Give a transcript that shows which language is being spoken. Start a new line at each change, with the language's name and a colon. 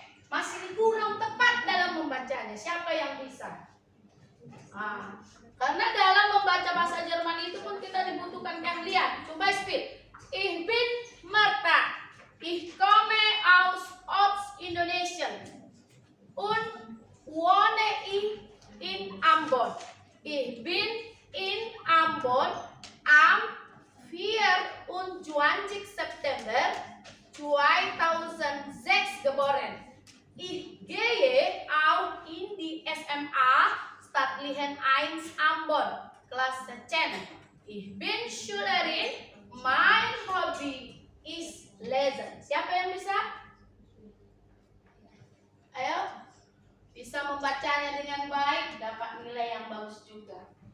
Indonesian: Masih kurang tepat dalam membacanya. Siapa yang bisa? Karena dalam membaca bahasa Jerman itu pun kita dibutuhkan keahlian. Coba speed.
German: Ich bin Marta. Ich komme aus Indonesien. Und wohne in Ambon. Ich bin in Ambon am 24. September 2006 geboren. Ich gehe auch in die SMA Staatlichen 1 Ambon, Klasse 10. Ich bin Schülerin, mein Hobby is lesen.
Indonesian: Siapa yang bisa? Ayo, bisa membacanya dengan baik, dapat nilai yang bagus juga.